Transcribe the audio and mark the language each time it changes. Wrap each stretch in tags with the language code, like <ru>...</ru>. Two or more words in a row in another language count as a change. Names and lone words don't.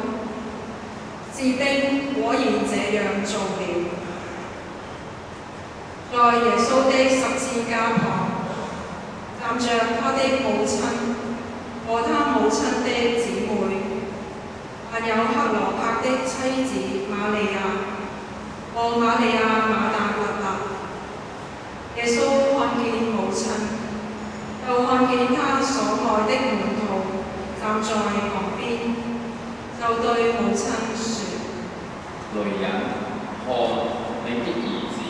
<zh>士兵果然這樣做了。在耶穌的十字架旁，站着他的母親和他母親的姊妹，還有克羅帕的妻子瑪利亞和瑪利亞瑪達肋納。耶穌看見母親，又看見他所愛的門徒站在旁邊，就對母親說： 女人，看你的兒子。</zh>